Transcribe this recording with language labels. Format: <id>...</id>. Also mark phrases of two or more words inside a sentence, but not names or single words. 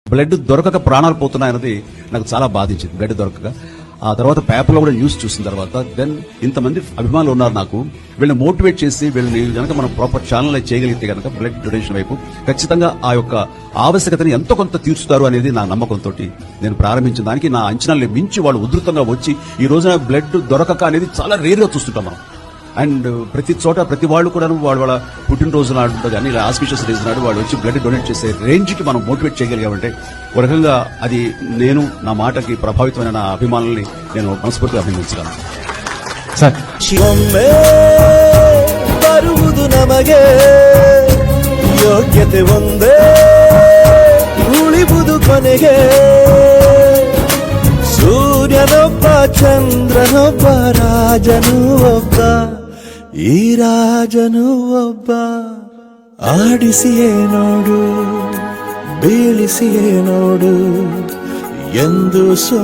<te>బ్లడ్ దొరకక ప్రాణాలు పోతున్నాయన్నది నాకు చాలా బాధించింది. బ్లడ్ దొరకక ఆ తర్వాత పేపర్లో కూడా న్యూస్ చూసిన తర్వాత దెన్ ఇంతమంది అభిమానులు ఉన్నారు నాకు, వీళ్ళని మోటివేట్ చేసి వీళ్ళని కనుక మనం</te> <en>proper channel</en> <te>చేయగలిగితే కనుక</te> <en>blood donation</en> <te>వైపు ఖచ్చితంగా ఆ యొక్క ఆవశ్యకతని ఎంతో కొంత తీర్చుతారు అనేది నా నమ్మకంతో నేను ప్రారంభించిన దానికి నా అంచనాలు మించి వాళ్ళు ఉధృతంగా వచ్చి ఈ రోజున బ్లడ్ దొరకక అనేది చాలా రేర్గా చూస్తుంటాం మనం. అండ్ ప్రతి చోట ప్రతి వాళ్ళు కూడా వాళ్ళ పుట్టినరోజు నాడు కానీ ఇలా</te> <en>auspicious days</en> <te>నాడు వాళ్ళు వచ్చి</te> <en>blood donate</en> <te>చేసే రేంజ్కి మనం మోటివేట్ చేయగలిగామంటే ఒక రకంగా అది నేను నా మాటకి ప్రభావితమైన నా అభిమానుల్ని నేను మనస్ఫూర్తిగా అభినందించగలను.</te> <kn>ಬರುವುದು ನಮಗೆ ಯೋಗ್ಯತೆ ಒಂದೇ ಉಳಿವುದು ಕೊನೆಗೆ ಸೂರ್ಯನೊಬ್ಬ ಚಂದ್ರನೊಬ್ಬ ರಾಜನು ಒಬ್ಬ ಈ ರಾಜನು ಒಬ್ಬ ಆಡಿಸಿಯೇ ನೋಡು ಬೀಳಿಸಿಯೇ ನೋಡು ಎಂದು</kn>